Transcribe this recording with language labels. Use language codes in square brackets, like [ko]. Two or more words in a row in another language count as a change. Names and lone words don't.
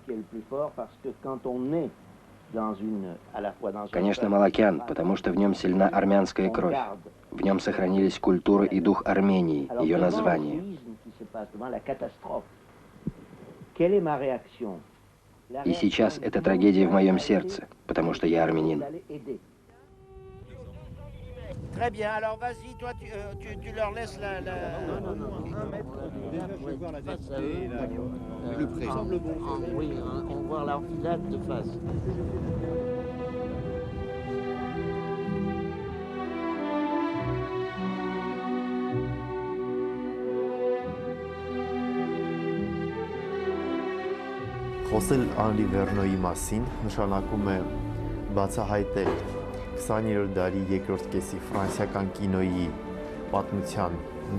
[ru] Конечно, Малакян, потому что в нем сильна армянская кровь. В нем сохранились культура и дух Армении, ее название. И сейчас это трагедия в моем сердце, потому что я армянин. [fr] Très bien, alors vas-y, toi tu leur laisses la... Non, 1 mètre. Déjà, je vais voir la densité, le près. Oui, on voit l'enfilade de face. [hy] Խոսել Անրի Վերնոյի մասին նշանակում է բացահայտել 20-րդ դարի երկրորդ կեսի ֆրանսիական կինոյի պատմության մի